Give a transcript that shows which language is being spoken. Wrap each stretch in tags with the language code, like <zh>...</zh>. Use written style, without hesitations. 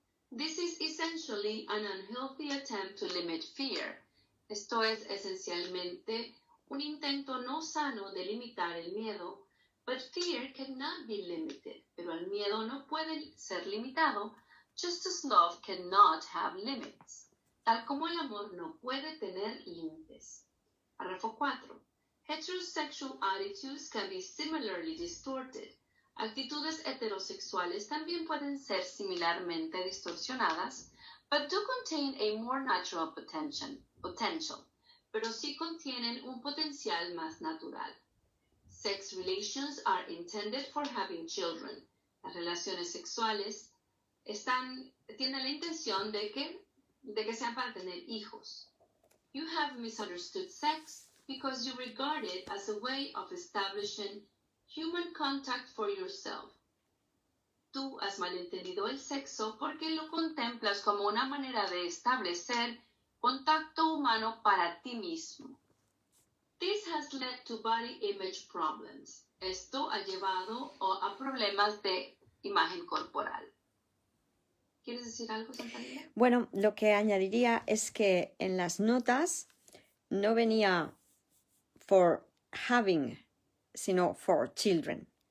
<en>This is essentially an unhealthy attempt to limit fear.</en> <es>Esto es esencialmente un intento no sano de limitar el miedo.</es> <en>But fear cannot be limited.</en> <es>Pero el miedo no puede ser limitado,</es> <en>just as love cannot have limits.</en> <es>Tal como el amor no puede tener límites. Párrafo 4.</es> <en>Heterosexual attitudes can be similarly distorted.</en> <es>Actitudes heterosexuales también pueden ser similarmente distorsionadas,</es> <en>but do contain a more natural potential.</en> <es>Pero sí contienen un potencial más natural.</es> <en>Sex relations are intended for having children.</en> <es>Las relaciones sexuales tienen la intención de que sean para tener hijos.</es> <en>You have misunderstood sex because you regard it as a way of establishing human contact for yourself.</en> <es>Tú has malentendido el sexo porque lo contemplas como una manera de establecer contacto humano para ti mismo.</es> <en>This has led to body image problems.</en> <es>Esto ha llevado a problemas de imagen corporal. ¿Quieres decir algo, Santalina? Bueno, lo que añadiría es que en las notas no venía</es> <en>for having,</en> <es>sino</es> <en>for children.</en>